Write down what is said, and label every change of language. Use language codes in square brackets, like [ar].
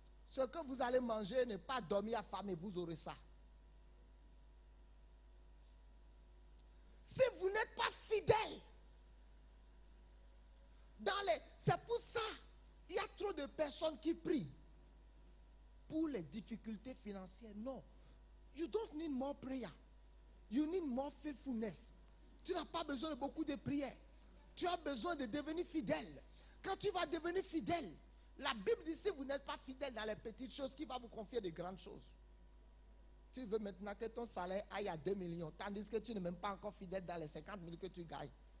[fr] Ce que vous allez manger n'est pas dormir affamé, vous aurez ça. Si vous n'êtes pas fidèle, c'est pour ça, il y a trop de personnes qui prient pour les difficultés financières. Non. [en] You don't need more prayer. You need more faithfulness. [fr] Tu n'as pas besoin de beaucoup de prières. Tu as besoin de devenir fidèle. Quand tu vas devenir fidèle, la Bible dit si vous n'êtes pas fidèle dans les petites choses, qui va vous confier de grandes choses. Tu veux maintenant que ton salaire aille à 2 millions, tandis que tu n'es même pas encore fidèle dans les 50 000 que tu gagnes.